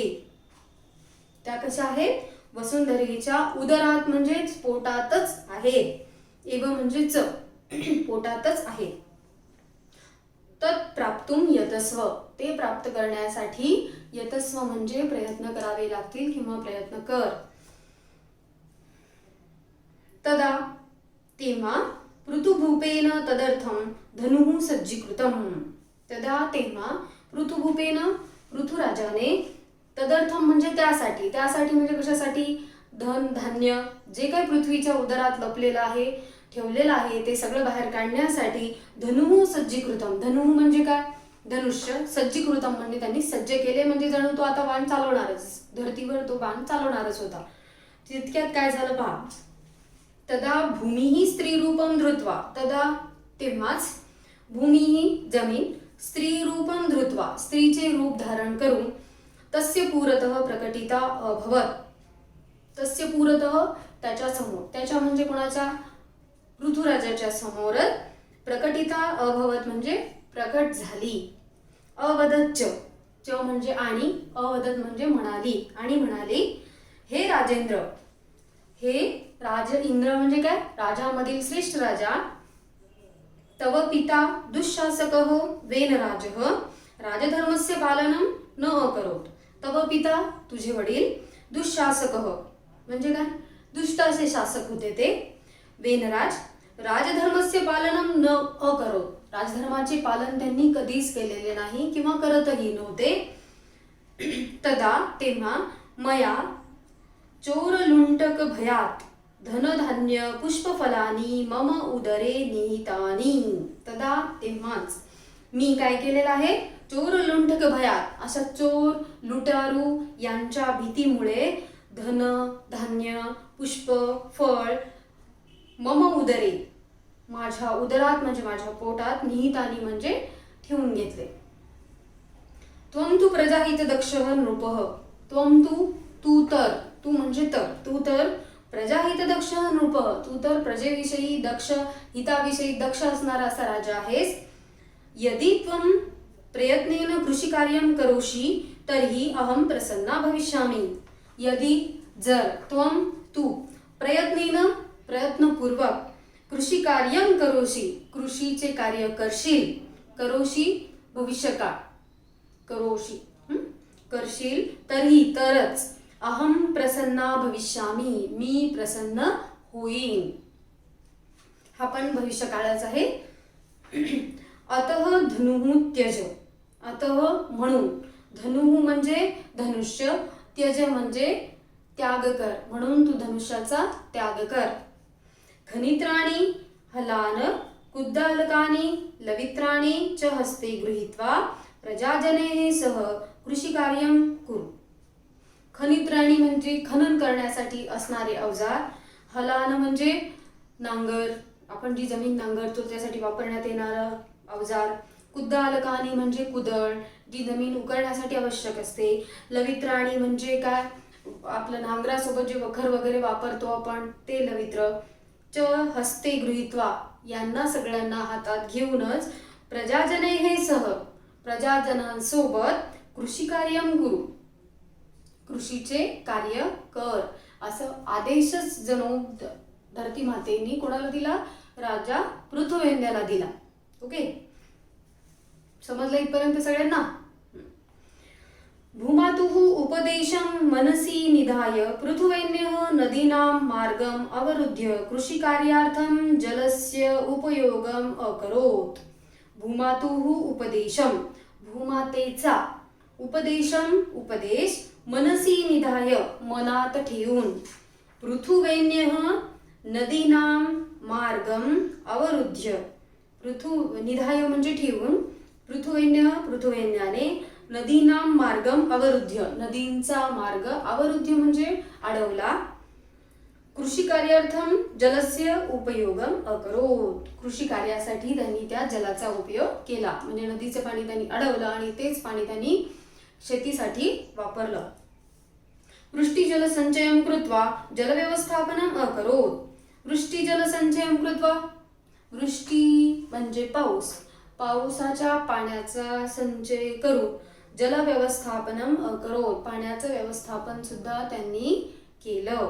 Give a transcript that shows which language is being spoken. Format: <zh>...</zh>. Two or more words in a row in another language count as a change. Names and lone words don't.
<mr>त्या कशा आहेत? वसुंधरेच्या उदरात म्हणजेच पोटातच आहेत. एव म्हणजे च, पोटातच आहे.</mr> <sa>तत् प्राप्तुम यतस्व.</sa> <mr>ते प्राप्त करण्यासाठी यतस्व म्हणजे प्रयत्न करावे लागतील किंवा प्रयत्न कर.</mr> <sa>तदा तेव्हा पृथुभूपेन तदर्थम धनुः सज्जीकृतम.</sa> <mr>तदा तेव्हा पृथुभूपेन पृथुराजाने तदर्थम म्हणजे त्यासाठी, त्यासाठी म्हणजे कशासाठी? धन धान्य जे काही पृथ्वीच्या उदरात लपलेलं आहे, ठेवलेलं आहे ते सगळं बाहेर काढण्यासाठी</mr> <sa>धनुः सज्जीकृतम.</sa> <mr>धनुः म्हणजे काय? धनुष्य. सज्जीकृतम म्हणजे त्यांनी सज्ज केले, म्हणजे जणू तो आता बाण चालवणारच, धरतीवर तो बाण चालवणारच होता. तितक्यात काय झालं पहा.</mr> <sa>तदा भूमिही स्त्रीरूपम धृत्वा. तदा तेव्हाच भूमिही जमीन स्त्रीरूपम धृत्वा</sa> <mr>स्त्रीचे रूप धारण करून</mr> <sa>तस्य पुरतः प्रकटिता अभवत. तस्य पुरतः</sa> <mr>त्याच्या समोर, त्याच्या म्हणजे कोणाच्या? पृथुराजाच्या समोरच</mr> <sa>प्रकटिता अभवत</sa> <mr>म्हणजे प्रकट झाली.</mr> <sa>अवदत च,</sa> <mr>च म्हणजे आणि, अवदत म्हणजे म्हणाली, आणि म्हणाली हे राजेंद्र, हे राज इंद्र म्हणजे काय? राजामधील श्रेष्ठ राजा.</mr> <sa>तव पिता दुःशासकः वेनराजः राजधर्मस्य पालनं न अकरोत्. तव पिता</sa> <mr>तुझे वडील दुःशासकः म्हणजे काय? दुष्ट असे शासक होते ते.</mr> <sa>वेनराज राजधर्मस्य पालनं न अकरोत्.</sa> <mr>राजधर्माचे पालन त्यांनी कधीच केलेले नाही किंवा करतही नव्हते.</mr> <sa>तदा तेव्हा मया चोरलुंटक भयात धनधान्य पुष्पफलानी मम उदरे निहितानी.</sa> <mr>तदा तेव्हाच मी काय केलेलं आहे?</mr> <sa>चोरलुंटक भयात,</sa> <mr>अशा चोर लुटारू यांच्या भीतीमुळे धन धान्य पुष्प फळ</mr> <sa>मम उदरे</sa> <mr>माझ्या उदरात म्हणजे माझ्या पोटात निहितानी म्हणजे ठेवून घेतले.</mr> <sa>त्वं तु प्रजाहित दक्षः नृपः.</sa> <mr>त्वं तू तर, तू म्हणजे तर, तू तर</mr> <sa>प्रजाहित दक्ष नृपः,</sa> <mr>तू तर प्रजेविषयी दक्ष, हिताविषयी दक्ष असणारा असा राजा आहेस.</mr> <sa>यदि त्वं प्रयत्नेन कृषिकार्यं करोषि तर्हि अहं प्रसन्ना भविष्यामि. यदि जर त्वं तू प्रयत्नेन प्रयत्नपूर्वक कृषी कार्यं करोषि,</sa> <mr>कृषीचे कार्य करशील,</mr> <sa>करोषि भविष्यकाळ, करोषि करशील, तर्हि तरच, अहम प्रसन्ना भविष्यामी,</sa> <mr>मी प्रसन्न होईन. हा पण भविष्यकाळाच आहे.</mr> <sa>अतः धनुः त्यज,</sa> <mr>अतः म्हणून, धनुः म्हणजे धनुष्य, त्यज म्हणजे त्याग कर, म्हणून तू धनुष्याचा त्याग कर.</mr> <sa>खनित्राणी हलान कुद्दालकानि लवित्राणी च हस्ते गृहीत्वा प्रजाजनेः सह कृषिकार्यं कुरु.</sa> <mr>खनित्राणी म्हणजे खनन करण्यासाठी असणारे अवजार, हलान म्हणजे नांगर, आपण जी जमीन नांगरतो त्यासाठी वापरण्यात येणारं अवजार, कुद्दालकानी म्हणजे कुदळ, जी जमीन उकरण्यासाठी आवश्यक असते, लवित्राणी म्हणजे काय, आपलं नांगरासोबत जे वखर वगैरे वापरतो आपण ते लवित्र,</mr> <sa>च हस्ते गृहीत्वा</sa> <mr>यांना सगळ्यांना हातात घेऊनच</mr> <sa>प्रजाजनेः सह</sa> <mr>प्रजाजनांसोबत</mr> <sa>कृषिकार्यं कुरु,</sa> <mr>कृषीचे कार्य कर, असं आदेशच जणू धरती मातेनी कोणाला दिला, राजा पृथुवेंद्याला दिला. ओके, समजलं इथपर्यंत सगळ्यांना.</mr> <sa>भूमातुः उपदेशं मनसि निधाय पृथुवेन्यः नदीनां मार्गम् अवरुद्ध्य कृषिकार्यार्थं जलस्य उपयोगम् अकरोत्. भूमातुः उपदेशं, भूमातेचा, उपदेशं उपदेश, मनसी निधाय</sa> <mr>मनात ठेवून,</mr> <sa>पृथुवेन्यः नदीनां मार्गम अवरुद्ध्य, निधाय</sa> <mr>म्हणजे ठेवून,</mr> <sa>पृथुवेन्याने नदीनां मार्गम अवरुद्ध्य,</sa> <mr>नदींचा मार्ग,</mr> <sa>अवरुद्ध्य</sa> <mr>म्हणजे अडवला,</mr> <sa>कृषी कार्यार्थम जलस्य उपयोगम अकरोत,</sa> <mr>कृषी कार्यासाठी त्यांनी त्या जलाचा उपयोग केला, म्हणजे नदीचं पाणी त्यांनी अडवलं आणि तेच पाणी त्यांनी शेतीसाठी वापरलं.</mr> <sa>वृष्टिजल संचयं कृत्वा जलव्यवस्थापनम् अकरोत्. वृष्टिजल संचयं कृत्वा,</sa> <mr>वृष्टी म्हणजे पाऊस, पावसाच्या पाण्याचा संचय करून</mr> <sa>जलव्यवस्थापनम् अकरोत्,</sa> <mr>पाण्याचं व्यवस्थापन सुद्धा त्यांनी केलं.</mr>